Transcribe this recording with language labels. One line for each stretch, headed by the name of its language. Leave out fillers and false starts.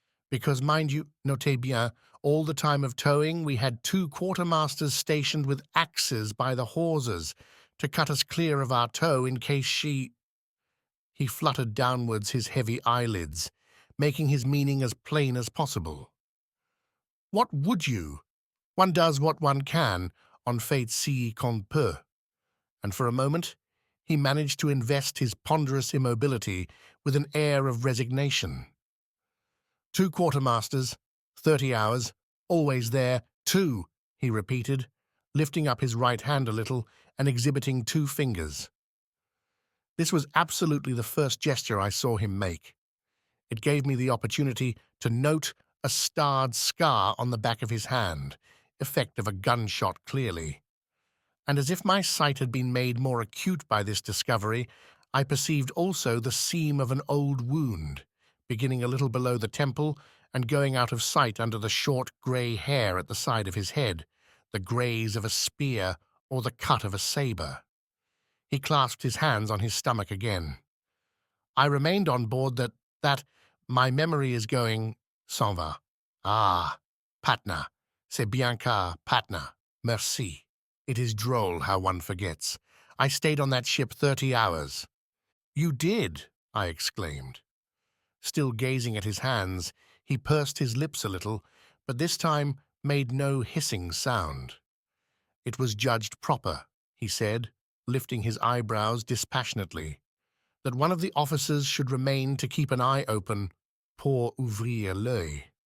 English: Because, mind you, notez bien, all the time of towing we had two quartermasters stationed with axes by the hawsers to cut us clear of our tow in case she— He fluttered downwards his heavy eyelids, making his meaning as plain as possible. What would you? One does what one can, on fait ci qu'on peut. And for a moment he managed to invest his ponderous immobility with an air of resignation. Two quartermasters, 30 hours, always there, 2, he repeated, lifting up his right hand a little and exhibiting 2 fingers. This was absolutely the first gesture I saw him make. It gave me the opportunity to note a starred scar on the back of his hand, effect of a gunshot clearly. And as if my sight had been made more acute by this discovery, I perceived also the seam of an old wound, beginning a little below the temple and going out of sight under the short grey hair at the side of his head, the graze of a spear or the cut of a sabre. He clasped his hands on his stomach again. I remained on board that my memory is going, s'en va.
French: Ah, Patna, c'est bien car Patna, merci.
English: It is droll how one forgets. I stayed on that ship 30 hours. You did, I exclaimed. Still gazing at his hands, he pursed his lips a little, but this time made no hissing sound. It was judged proper, he said, lifting his eyebrows dispassionately, that one of the officers should remain to keep an eye open, pour ouvrir l'œil.